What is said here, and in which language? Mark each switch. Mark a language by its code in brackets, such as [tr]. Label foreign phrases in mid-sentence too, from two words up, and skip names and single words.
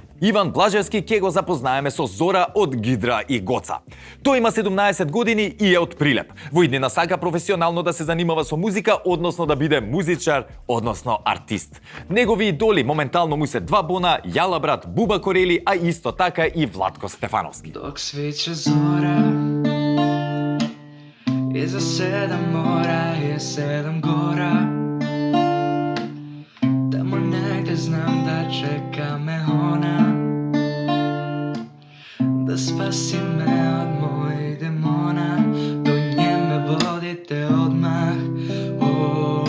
[mk] Иван Блажевски ќе го запознаеме со Зора од Гидра и Гоца. Тој има 17 години и е од Прилеп. Во иднина сака професионално да се занимава со музика, односно да биде музичар, односно артист. Негови идоли моментално му се два бона, Јала брат, Буба Корели, а исто така и Владко Стефановски. [sr] Dok sviće zora Iza 7 mora je 7 gora Tamo negde znam da čeka me ona Da spasi me od mojih demona Do nje me vodite odmah